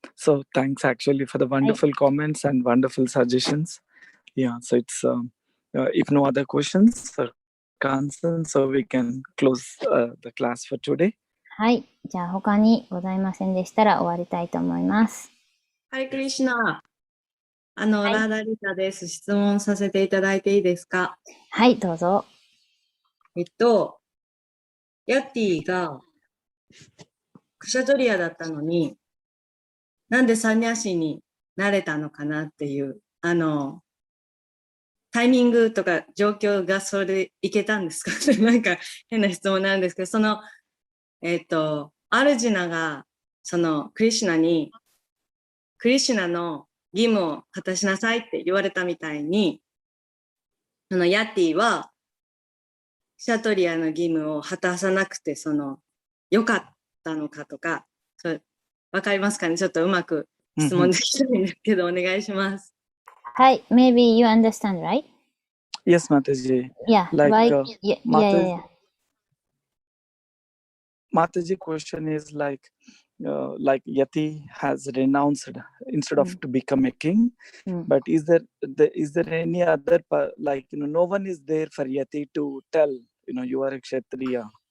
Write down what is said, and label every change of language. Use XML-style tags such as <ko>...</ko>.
<en>So thanks actually for the wonderful comments and wonderful suggestions. Yeah. So it's if no other questions or concerns, so we can close the class for today.</en> <ja>はい。じゃあ他にございませんでしたら終わりたいと思います。ハレクリシュナ。いラーダリタです。質問させていただいていいですか？はい、どうぞ。ヤッティがクシャトリアだったのに、なんでサンニャシになれたのかなっていう、タイミングとか状況がそれでいけたんですか？なんか変な質問なんですけど、アルジュナが、クリシュナに、クリシュナの義務を果たしなさいって言われたみたいに、ヤッティは、シャトリアの義務を果たさなくて、良かったのかとか、わかりますかね？ちょっとうまく質問できないんですけど、お願いします。</ja> <en>はい、maybe you understand, right? Yes, Mataji. Yeah, Like, why? Yeah. Mataji question is like Yati has renounced instead of to become a king. But is there any other no one is there for Yati to tell you are a Kshatriya.</en>